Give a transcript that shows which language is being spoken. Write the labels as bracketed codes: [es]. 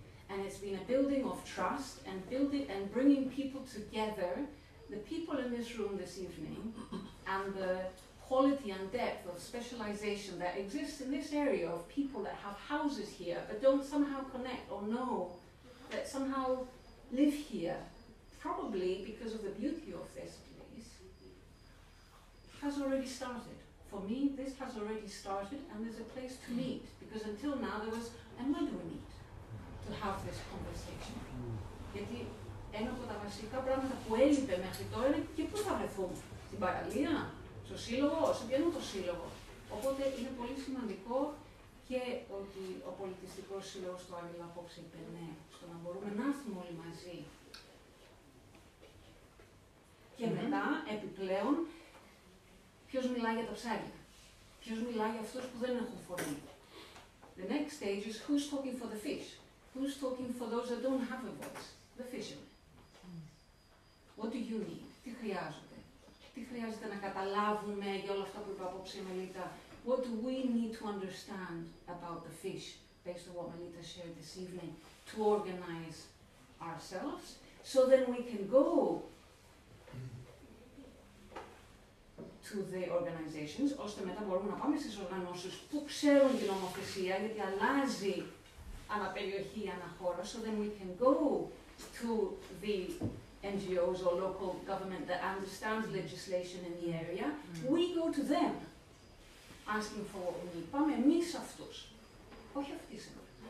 [en] And it's been a building of trust and bringing people together, the people in this room this evening, and the quality and depth of specialization that exists in this area of people that have houses here but don't somehow connect or know that somehow live here, probably because of the beauty of this place, has already started. For me, this has already started and there's a place to meet, because until now there was, and when do we meet to have this conversation? [el] Γιατί ένα από τα βασικά πράγματα που έλειπε μέχρι τώρα είναι και πού θα βρεθούμε, στην παραλία, στο σύλλογο, σε ποιον το σύλλογο. Οπότε είναι πολύ σημαντικό και ότι ο πολιτιστικός σύλλογος του Άγγελο απόψε είπε ναι, στο να μπορούμε να έρθουμε όλοι μαζί. Και μετά, επιπλέον, ποιος μιλάει για τα ψάρια, ποιος μιλάει για αυτούς που δεν έχουν φωνή. [en] The next stage is who's talking for the fish, who's talking for those that don't have a voice, the fishermen. What do you need, [el] τι χρειάζονται, τι χρειάζεται να καταλάβουμε για όλα αυτά που είπε απόψε η Μελίτα. [en] What do we need to understand about the fish, based on what Melita shared this evening, to organize ourselves, so then we can go to the organizations, [el] ώστε μετά μπορούμε να πάμε στις οργανώσεις που ξέρουν την νομοθεσία, γιατί αλλάζει αναπεριοχή, αναχώρα, [en] so then we can go to the NGOs or local government that understands legislation in the area. We go to them, asking for what we need. [el] Πάμε εμείς αυτούς, όχι αυτοί σήμερα.